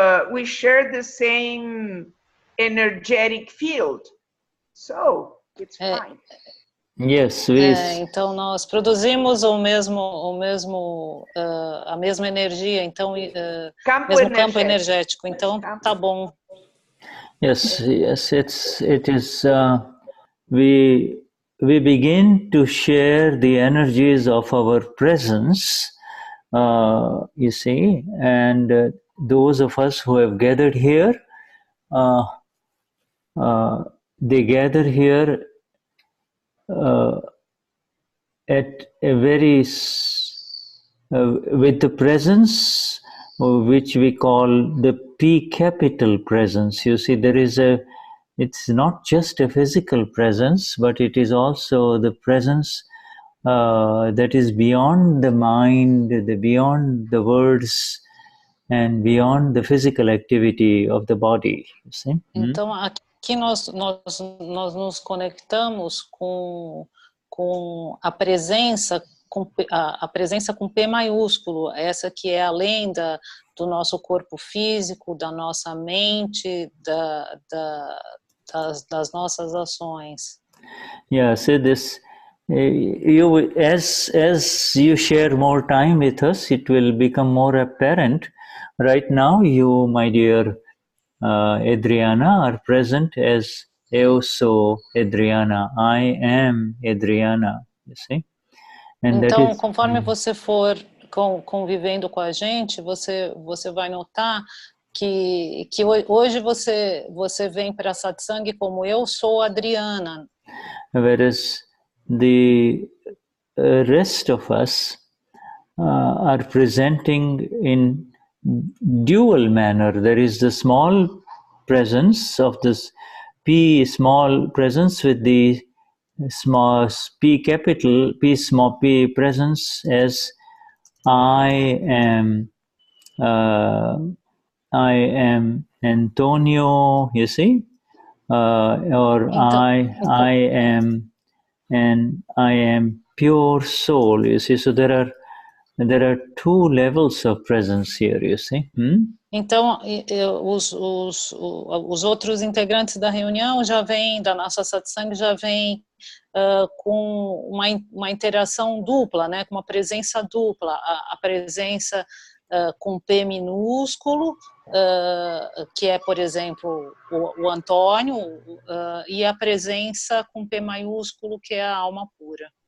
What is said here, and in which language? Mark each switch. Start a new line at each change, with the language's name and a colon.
English: we share the same energetic field, so it's fine. Yes,
Portuguese: então nós produzimos a mesma energia, então mesmo campo energético, então tá bom.
English: Yes, it is. We begin to share the energies of our presence. You see, and those of us who have gathered here, they gather here at a very with the presence which we call the P capital presence. You see, it's not just a physical presence, but it is also the presence that is beyond the mind, beyond the words, and beyond the physical activity of the body. You see?
Portuguese: Então aqui nós nos conectamos com a presença com P maiúsculo, essa que é além do nosso corpo físico, da nossa mente, das nossas ações.
English: Yeah, see this. as you share more time with us, it will become more apparent. Right now, you, my dear Adriana, are present as
Portuguese: eu sou Adriana.
English: I am Adriana. You see, and
Portuguese: então,
English: that is,
Portuguese: conforme você for convivendo com a gente, você vai notar que hoje você vem para a Satsang como eu sou Adriana.
English: Whereas the rest of us are presenting in dual manner. There is the small presence of this P small presence with the small P capital, P small p presence as I am Antonio, you see, or I am, and I am pure soul, you see. So there are two levels of presence here, you see.
Portuguese: Então, os outros integrantes da reunião já vêm, da nossa satsang, já vêm com uma interação dupla, né, com uma presença dupla, a presença com P minúsculo, que é, por exemplo, o Antônio, e a presença com P maiúsculo, que é a alma pura.